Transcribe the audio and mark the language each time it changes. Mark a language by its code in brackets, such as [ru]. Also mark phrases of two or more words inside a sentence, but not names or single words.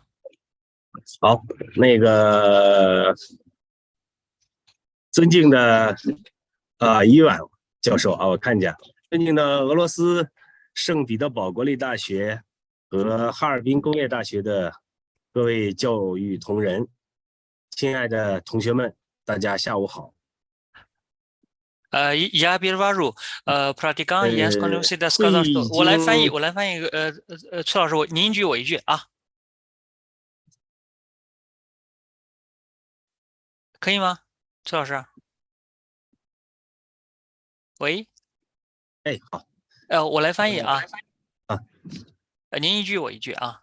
[zh] 好，那个尊敬的伊万教授啊，我看见了。尊敬的俄罗斯圣彼得堡国立大学和哈尔滨工业大学的各位教育同仁，亲爱的同学们，大家下午好。 [ru] Я перевожу. Протяган, я всегда сказал, что [zh] 我来翻译。崔老师，您一句我一句啊，可以吗？崔老师？喂？哎，好。我来翻译啊。您一句我一句啊。